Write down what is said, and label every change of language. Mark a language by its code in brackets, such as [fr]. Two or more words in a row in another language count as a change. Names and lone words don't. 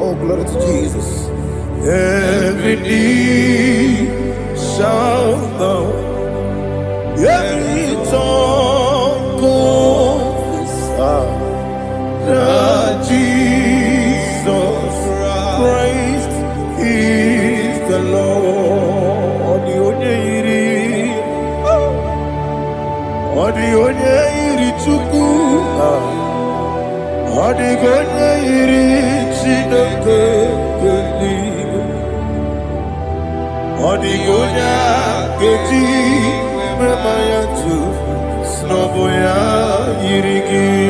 [en] Oh, glory to Jesus. Every knee shall bow. Every tongue confess that Jesus Christ is the Lord. [ig] Onye iri Chukwu, ọdịghị onye iri Chineke eluigwe, ọdịghị onye a ga-eji mema ya tụ n'ọbụ ya yiri gị.